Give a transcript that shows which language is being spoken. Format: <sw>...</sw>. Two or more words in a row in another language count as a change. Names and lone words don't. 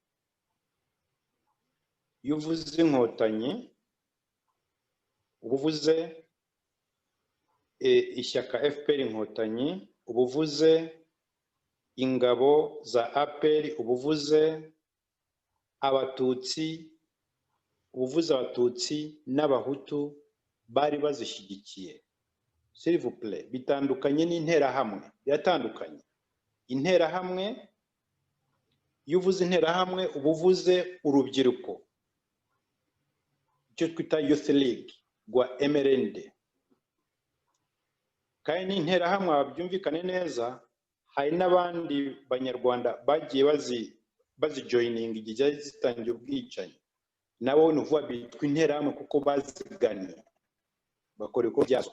<rw>Iyo uvuze inkotanyi uba uvuze ishyaka FPR inkotanyi, uba uvuze ingabo za APR, uba uvuze abatutsi, uba uvuze abatutsi n'abahutu bari bazishyigikiye.</rw> <fr>S'il vous plaît,</fr> <rw>bitandukanye n'interahamwe, biratandukanye. Interahamwe, iyo uvuze interahamwe uba uvuze urubyiruko, icyo twita</rw> <en>Youth League</en> <rw>rwa MRND. Kandi n'interahamwe babyumvikane neza, hari n'abandi banyarwanda bagiye bazijoyininga igihe zitangiye ubwicanyi, nabo ni ukuvuga bitwa interahamwe kuko baziganye bakora uko byazo.</rw>